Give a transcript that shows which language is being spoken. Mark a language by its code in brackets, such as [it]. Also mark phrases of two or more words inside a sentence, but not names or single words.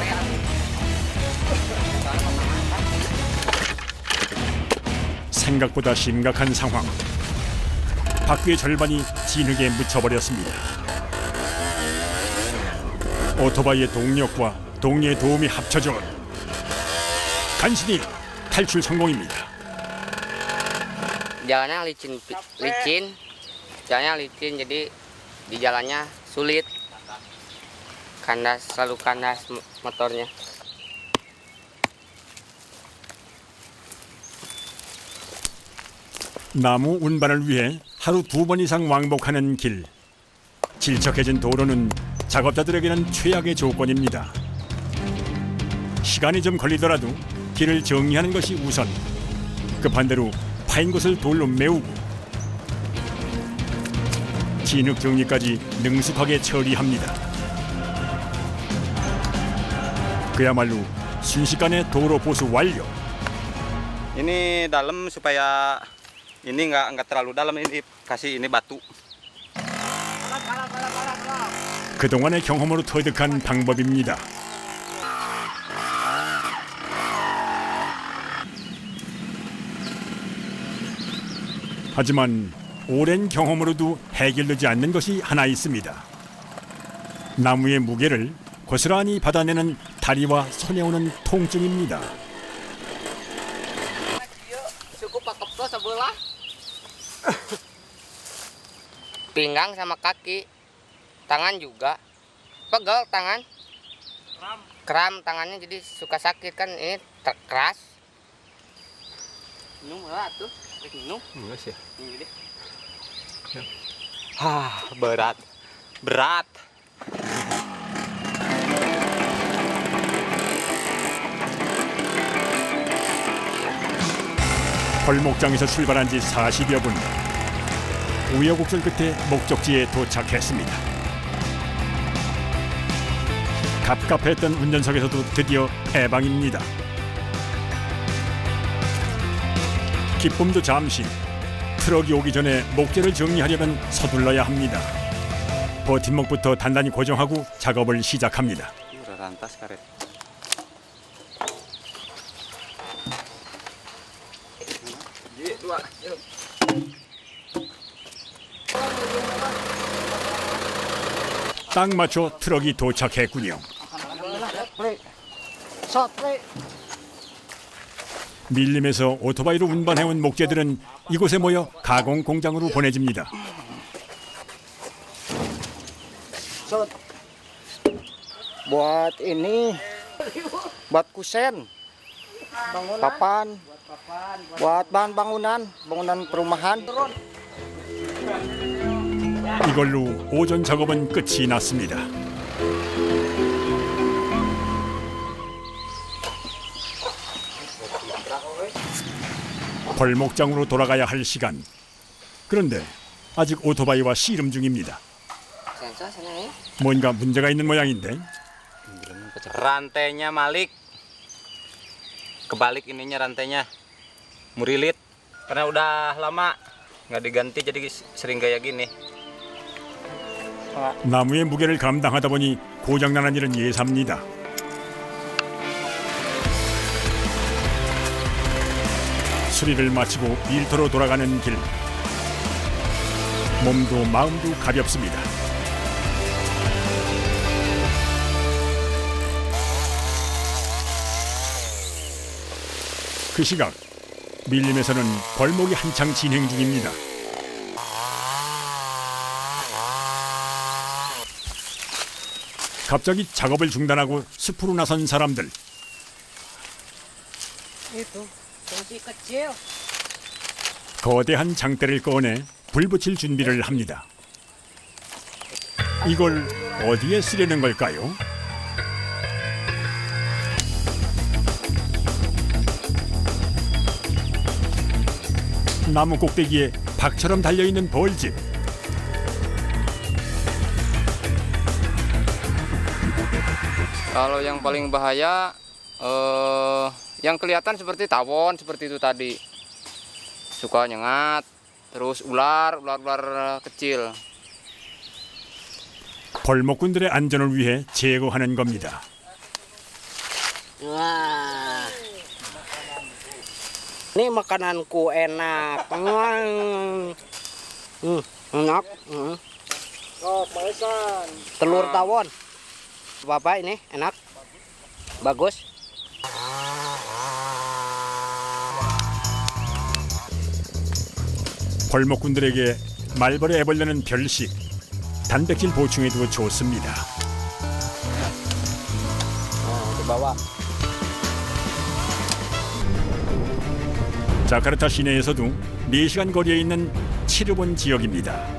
[ko] 생각보다 심각한 상황. 바퀴의 절반이 진흙에 묻혀버렸습니다. 오토바이의 동력과 동료의 도움이 합쳐져 간신히 탈출 성공입니다. [id] Jalannya licin, jalannya licin jadi di jalannya sulit, selalu kandas motornya. [ko] 나무 운반을 위해 하루 2번 이상 왕복하는 길. 질척해진 도로는 작업자들에게는 최악의 조건입니다. 시간이 좀 걸리더라도 길을 정리하는 것이 우선. 급한 대로 파인 곳을 돌로 메우고 진흙 정리까지 능숙하게 처리합니다. 그야말로 순식간에 도로 보수 완료. [id] Ini dalam supaya ini nggak terlalu dalam, ini kasih ini batu. [ko] 그동안의 경험으로 터득한 방법입니다. 하지만 오랜 경험으로도 해결되지 않는 것이 하나 있습니다. 나무의 무게를 고스란히 받아내는 다리와 손에 오는 통증입니다. [id] Cukup pakai pos sebelah. Pinggang sama kaki, tangan juga, pegel tangan, kram tangannya jadi suka sakit kan ini keras. Minum lah tuh, minum. Enggak sih. Ini deh. Berat. Berat. [ko] 벌목장에서 출발한 지 40여 분. 우여곡절 끝에 목적지에 도착했습니다. 갑갑했던 운전석에서도 드디어 해방입니다. 기쁨도 잠시. 트럭이 오기 전에 목재를 정리하려면 서둘러야 합니다. 버팀목부터 단단히 고정하고 작업을 시작합니다. [id] Udah rantas karet. [ko] 딱 맞춰 트럭이 도착했군요. 밀림에서 오토바이로 운반해온 목재들은 이곳에 모여 가공 공장으로 보내집니다. [id] Buat ini, buat kusen, papan, buat bahan bangunan perumahan. [ko] 이걸로 오전 작업은 끝이 났습니다. 벌목장으로 돌아가야 할 시간. 그런데 아직 오토바이와 씨름 중입니다. [id] Sensor sana ya. [ko] 뭔가 문제가 있는 모양인데 [id] Rantainya malik. Kebalik ininya rantainya. Murilit. Karena udah lama nggak diganti jadi sering kayak gini. [ko] 나무의 무게를 감당하다 보니 고장나는 일은 예사입니다. 수리를 마치고 일터로 돌아가는 길. 몸도 마음도 가볍습니다. 그 시각 밀림에서는 벌목이 한창 진행 중입니다. 갑자기 작업을 중단하고 숲으로 나선 사람들. [id] Itu, masih kecil. [ko] 거대한 장대를 꺼내 불 붙일 준비를 합니다. 이걸 어디에 쓰려는 걸까요? 나무 꼭대기에 박처럼 달려있는 벌집. [id] Kalau yang paling bahaya, yang kelihatan seperti tawon, seperti itu tadi. Suka nyengat, terus ular kecil. [ko] 벌목꾼들의 안전을 위해 제거하는 겁니다. [id] Wah. Ini makananku enak. Enak. Telur tawon. Bapak ini enak. Bagus. [ko] 벌목꾼들에게 말벌의 애벌레는 별식, 단백질 보충에도 좋습니다. [id] Dibawa. [ko] 자카르타 시내에서도 4시간 거리에 있는 치르본 지역입니다.